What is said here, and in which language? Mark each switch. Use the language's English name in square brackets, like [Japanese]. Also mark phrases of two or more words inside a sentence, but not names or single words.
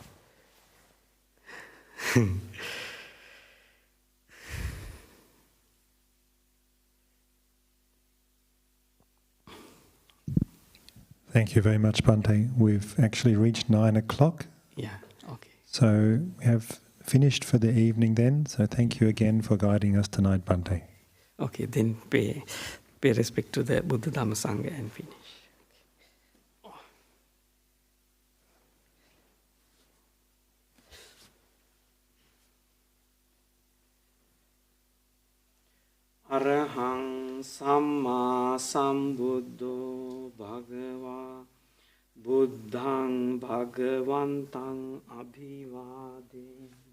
[English] Thank you very much, Bhante. We've actually reached 9 o'clock. Yeah, okay. So we have finished for the evening then. So thank you again for guiding us tonight, Bhante. Okay, then pay respect to the Buddha Dhamma Sangha and finish. [Pali] Arahang Samma Sambuddho Bhagava Buddhang Bhagavantang Abhivade